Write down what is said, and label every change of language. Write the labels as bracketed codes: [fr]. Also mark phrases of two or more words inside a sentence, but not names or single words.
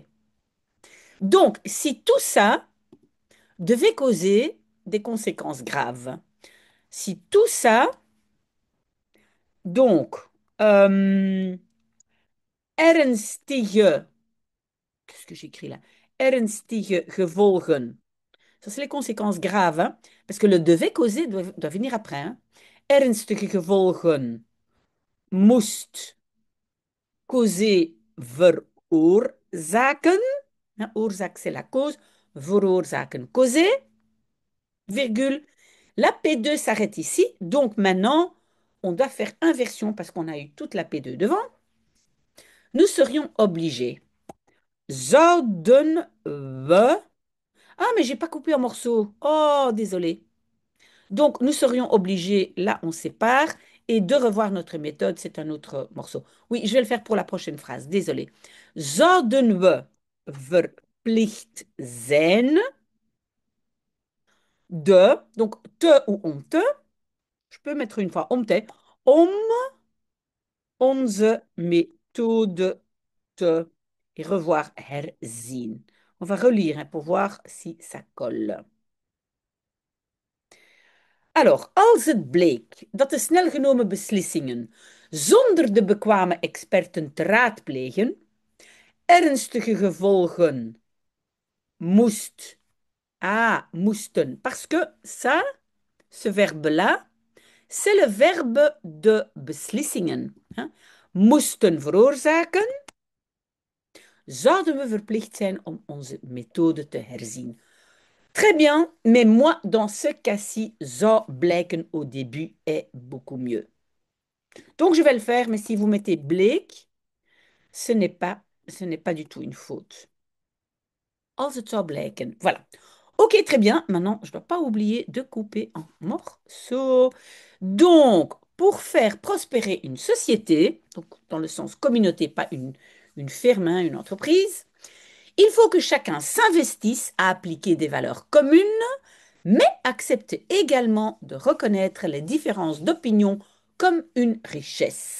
[fr] Donc, si tout ça devait causer des conséquences graves, si tout ça, donc, ernstige, qu'est-ce que j'écris là? [nl] Ernstige gevolgen. [fr] Ça, c'est les conséquences graves, hein, parce que le devait causer doit venir après. Hein. [nl] Ernstige gevolgen moest causer veroorzaken. Hein, oorzaak, [fr] c'est la cause. veroorzaken, causer, virgule. La P2 s'arrête ici. Donc maintenant, on doit faire inversion parce qu'on a eu toute la P2 devant. Nous serions obligés. [nl] Zouden we. [fr] Ah, mais j'ai pas coupé en morceaux. Oh, désolé. Donc, nous serions obligés, là, on sépare, et de revoir notre méthode, c'est un autre morceau. Oui, je vais le faire pour la prochaine phrase, désolé. [nl] Zouden we verplicht zijn de, [fr] donc te ou on te, je peux mettre une fois [nl] om te, om onze [fr] méthode te, et revoir herzien. On va relire hein, pour voir si ça colle. Alors, [nl] als het bleek dat de snel genomen beslissingen zonder de bekwame experten te raadplegen ernstige gevolgen moest, moesten, [fr] parce que ça, ce verbe-là, c'est le verbe de beslissingen, hein, [nl] moesten veroorzaken, zouden we verplicht zijn om onze methode te herzien. [fr] Très bien, mais moi, dans ce cas-ci, [nl] zou blijken [fr] au début est beaucoup mieux. Donc, je vais le faire, mais si vous mettez bleek, ce n'est pas du tout une faute. [nl] Als het zou blijken. [fr] Voilà. Ok, très bien. Maintenant, je ne dois pas oublier de couper en morceaux. Donc, pour faire prospérer une société, donc dans le sens communauté, pas une firme, hein, une entreprise, il faut que chacun s'investisse à appliquer des valeurs communes, mais accepte également de reconnaître les différences d'opinion comme une richesse.